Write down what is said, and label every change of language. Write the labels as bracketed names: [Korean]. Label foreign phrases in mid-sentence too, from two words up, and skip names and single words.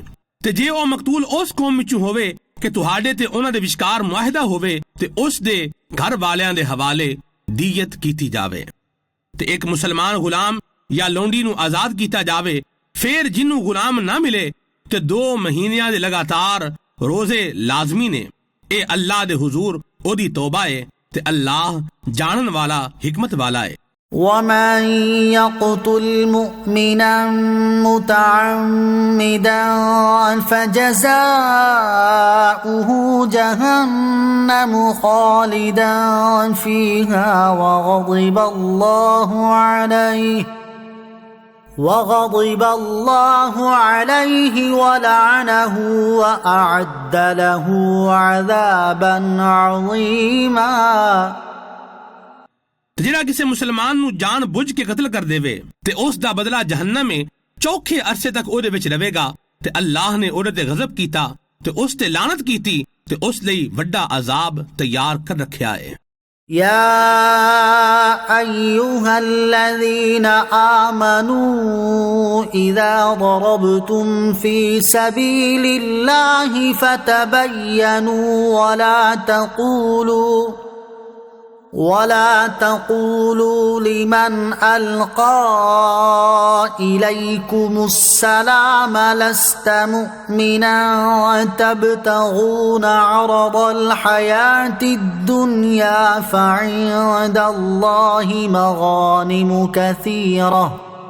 [Punjabi] ਤੇ ਜੇ ਓ ਮਕਤੂਲ ਉਸ ਕੌਮ ਵਿਚੋਂ ਹੋਵੇ ਕਿ ਤੁਹਾਡੇ ਤੇ ਉਨ੍ਹਾਂ ਦੇ ਵਿਚਕਾਰ ਮੁਆਹਿਦਾ ਹੋਵੇ ਤੇ ਉਸ ਦੇ ਘਰ ਵਾਲਿਆਂ ਦੇ ਹਵਾਲੇ ਦੀਅਤ ਕੀਤੀ ਜਾਵੇ ਤੇ ਏਕ ਮੁਸਲਮਾਨ ਗ਼ੁਲਾਮ ਯਾ ਲੌਂਡੀ ਨੂੰ ਆਜ਼ਾਦ ਕੀਤਾ ਜਾਵੇ। ਫਿਰ ਜਿੰਨੂ ਗ਼ੁਲਾਮ ਨਾ ਮਿਲੇ ਤੇ 2 ਮਹੀਨਿਆਂ ਦੇ ਲਗਾਤਾਰ ਰੋਜ਼ੇ ਲਾਜ਼ਮੀ ਨੇ। ਏ ਅੱਲਾਹ ਦੇ ਹਜ਼ੂਰ ਓਦੀ ਤੌਬਾ ਹੈ ਤੇ ਅੱਲਾਹ ਜਾਣਨ ਵਾਲਾ ਹਿਕਮਤ ਵਾਲਾ ਹੈ। [Arabic] ومن يقتل مؤمنا متعمدا فجزاؤه جهنم خالدا فيها وغضب الله عليه ولعنه وأعد له عذابا عظيما। [Punjabi] ਜੇੜ੍ਹਾ ਕਿਸੀ ਮੁਸਲਮਾਨ ਨੂੰ ਜਾਨ ਬੁਝ ਕੇ ਕਤਲ ਕਰ ਦੇਵੇ ਤੇ ਉਸ ਦਾ ਬਦਲਾ ਜਹੰਨਮ ਮੇਂ ਚੋਖੇ ਅਰਸੇ ਤਕ ਓਦੇ ਵਿਚ ਰਹੇਗਾ ਤੇ ਅੱਲਾਹ ਨੇ ਓਦੇ ਤੇ ਗ਼ਜ਼ਬ ਕੀਤਾ ਤੇ ਉਸ ਤੇ ਲਾਨਤ ਕੀਤੀ ਤੇ ਉਸ ਲਈ ਵੱਡਾ ਅਜ਼ਾਬ ਤਿਆਰ ਕਰ ਰੱਖਿਆ ਹੈ। [Arabic] يا أيها الذين آمنوا إذا ضربتم في سبيل الله فتبينوا ولا تقولوا لمن ألقى إليكم السلام لست مؤمنا تبتغون عرض الحياة الدنيا فعند الله مغانم كثيرة